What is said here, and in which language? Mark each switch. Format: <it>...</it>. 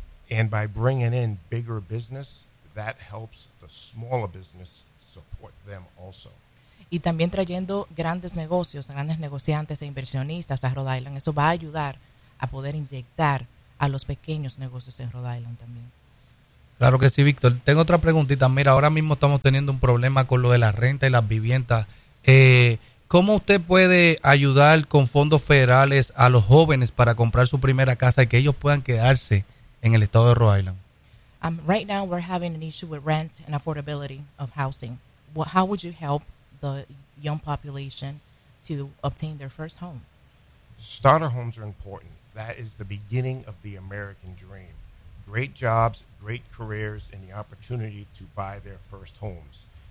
<en>And by bringing in bigger business, that helps the smaller business support them also.</en> <es>Y también trayendo grandes negocios, grandes negociantes e inversionistas a Rhode Island, eso va a ayudar a poder inyectar a los pequeños negocios en Rhode Island también. Claro que sí, Víctor. Tengo otra preguntita. Mira, ahora mismo estamos teniendo un problema con lo de la renta y las viviendas. ¿Cómo usted puede ayudar con fondos federales a los jóvenes para comprar su primera casa y que ellos puedan quedarse en el estado de Rhode Island?</es> <en>Right now we're having an issue with rent and affordability of housing. Well, how would you help the young population to obtain their first home? Starter homes are important. That is the beginning of the American dream. great jobs, great careers, and the opportunity to buy their first homes.</en>